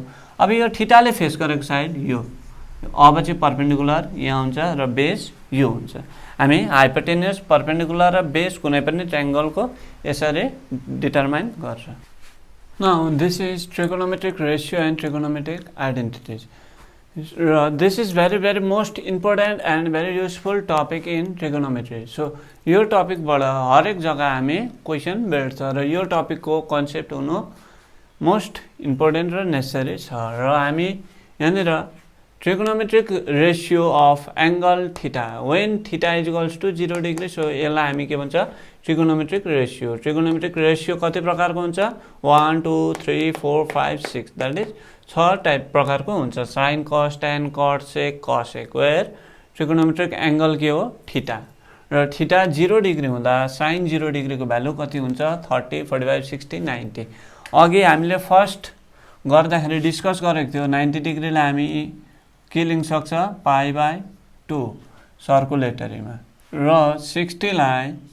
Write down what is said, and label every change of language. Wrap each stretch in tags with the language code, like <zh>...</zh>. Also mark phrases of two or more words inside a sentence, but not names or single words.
<ne>अब यो थीटाले फेस गरेको साइड यो, अब चाहिँ परपेन्डिकुलर यहाँ हुन्छ र बेस यो हुन्छ। हामी</ne> <en>hypotenuse perpendicular</en> <ne>र बेस कुनै पनि ट्रायङ्गलको यसरी डिटरमाइन गर्छ।</ne> <en>Now this is trigonometric ratio and trigonometric identities. This is very most important and very useful topic in trigonometry.</en> <ne>So यो टपिक बाट हरेक जग्गा हामी क्वेशन भेट्छ र यो टपिक को कन्सेप्ट हुनु</ne> <en>most important</en> <ne>र नेसेसरी छ। र हामी यहाँनिर</ne> <en>trigonometric ratio of angle theta when theta is equals to 0 degree.</en> <ne>सो यसलाई हामी के भन्छ</ne> <en>trigonometric ratio. trigonometric ratio</en> <ne>कति प्रकारको हुन्छ 1 2 3 4 5 6</ne> <en>that is 6 type</en> <ne>प्रकारको हुन्छ</ne> <en>sin cos tan cot sec cosec where trigonometric angle</en> <ne>के हो थीटा। र थीटा 0 डिग्री हुँदा sin 0 डिग्री को भ्यालु कति हुन्छ 30 45 60 90। अघि हामीले फर्स्ट गर्दाखेरि डिस्कस गरेको थियो 90 डिग्रीलाई हामी के लिन सक्छ π/2 सर्कुलेटरीमा र 60 लाई</ne>